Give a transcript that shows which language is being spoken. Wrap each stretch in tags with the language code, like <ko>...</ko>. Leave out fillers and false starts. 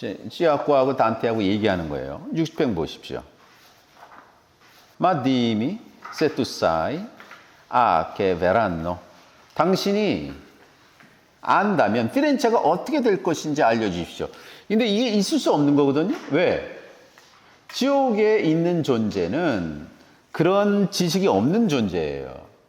<ko>찌아코하고 단테하고 얘기하는 거예요. 60편 보십시오.</ko> <it>Ma dimmi se tu sai a che verranno.</it> <ko>당신이 안다면 피렌체가 어떻게 될 것인지 알려주십시오. 근데 이게 있을 수 없는 거거든요. 왜? 지옥에 있는 존재는 그런 지식이 없는 존재예요.</ko>